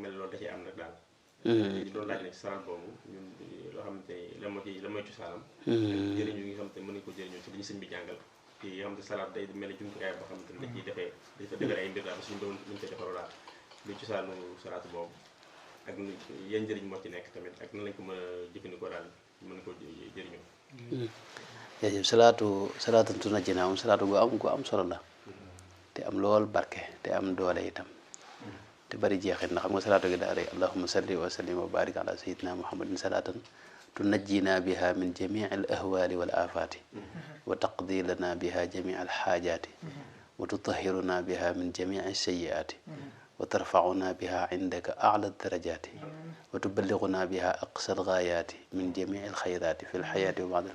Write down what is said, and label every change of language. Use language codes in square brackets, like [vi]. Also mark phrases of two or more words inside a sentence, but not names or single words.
[wo] mel ne loolu da ciy am nag daal ñu doon laaj ne ci salaat boobu ñun loo xamante ni la mooy cosaanam jëriñu yi nga xamante ni mën nañu ko jëriñoo ci li ñu sëñ bi jàngal ci yoo xamante salaat day mel ne jumtukaay boo xamante ni da ciy defee dafa defee ay mbir daal suñu doon luñu koy defaroo daal lu cosaanu salaatu boobu ak yan njëriñ moo ci nekk tamit ak nan lañ ko mën a jëfandikoo daal mën ko jëriñoo. jërëjëf salaatu tunajjinaa moom salaatu gu am solo la te am lool barke te am doole itam te bari jeexit na xam nga salaatu gi daa rëy [ar] اللهم صل وسلم وبارك على سيدنا محمد صلاة تنجينا بها من جميع الأهوال والآفات وتقضي لنا بها جميع الحاجات وتطهرنا بها من جميع السيئات وترفعنا بها عندك أعلى الدرجات وتبلغنا بها أقصى الغايات من جميع الخيرات في الحياة وبعد